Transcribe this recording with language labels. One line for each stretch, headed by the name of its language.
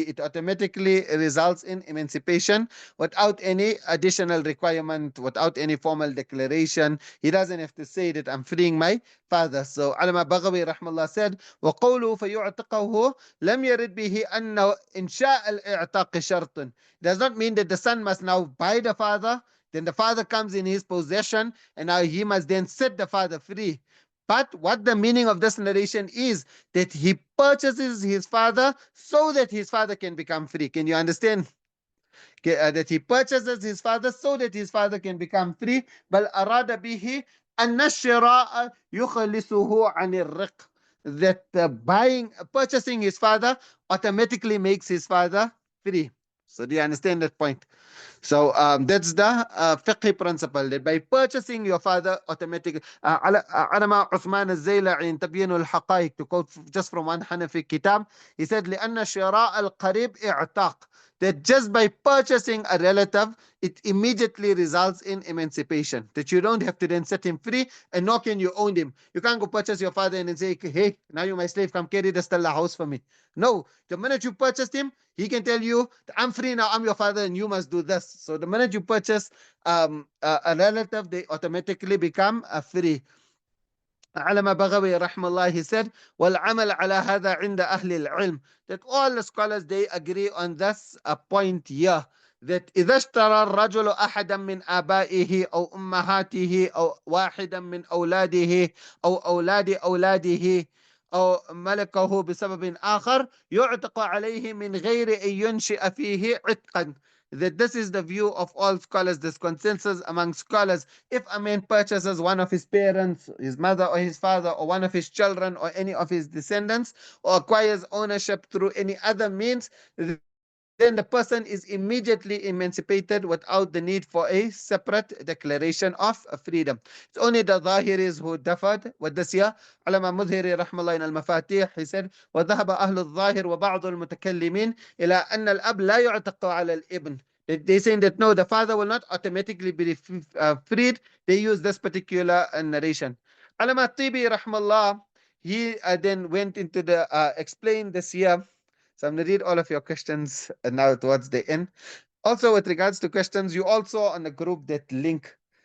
English: It automatically results in emancipation without any additional requirement, without any formal declaration. He doesn't have to say that I'm freeing my father. So Allama Baghawi rahmallah said,
Arabic: وَقَوْلُهُ فَيُعْتِقَهُ لم يرد به أن إنشاء الإعتاق شرط.
English: Does not mean that the son must now buy the father, then the father comes in his possession, and now he must then set the father free. But what the meaning of this narration is that he purchases his father so that his father can become free. Can you understand? That he purchases his father so that his father can become free.
Arabic: بل أراد به أن الشراء يخلصه عن الرق.
English: That purchasing his father automatically makes his father free. So do you understand that point? So that's the fiqh principle, that by purchasing your father automatically. Alama Uthman al-Zayla'i in Tabyin al-Haqaiq, to quote just from one Hanafi kitab, he said,
Arabic: لأن شراء القريب إعتاق.
English: That just by purchasing a relative, it immediately results in emancipation. That you don't have to then set him free, and nor can you own him. You can't go purchase your father and then say, hey, now you're my slave, come carry the Stella house for me. No, the minute you purchased him, he can tell you, I'm free now, I'm your father, and you must do this. So the minute you purchase a relative, they automatically become free. Allama Baghawi rahmallah, he said,
Arabic: وَالْعَمَلْ عَلَى هَذَا عِنْدَ أَهْلِ الْعِلْم.
English: That all the scholars, they agree on this point here.
Arabic: That إذا اشترى الرجل أحدا من آبائه أو أمهاته أو واحدا من أولاده أو أولاد أولاده أو ملكه بسبب آخر يعتق عليه من غير أن ينشئ فيه عتقا.
English: That this is the view of all scholars, this consensus among scholars. If a man purchases one of his parents, his mother or his father, or one of his children or any of his descendants, or acquires ownership through any other means, then the person is immediately emancipated without the need for a separate declaration of freedom. It's only the Zahiris who differed with this here.
Arabic: Allama Mudhiri rahmallah in al-Mafatih, he said, وَذَهَبَ أَهْلُ الظَّاهِرِ وَبَعْضُ الْمُتَكَلِّمِينَ إِلَىٰ أَنَّ الْأَبْ لَا يُعْتَقُ عَلَى الْإِبْنِ.
English: They saying that no, the father will not automatically be freed. They use this particular narration. Allama Tibi rahmallah, he then went into the explain this here. So I'm going to read all of your questions now towards the end. Also, with regards to questions, you also on the group that link.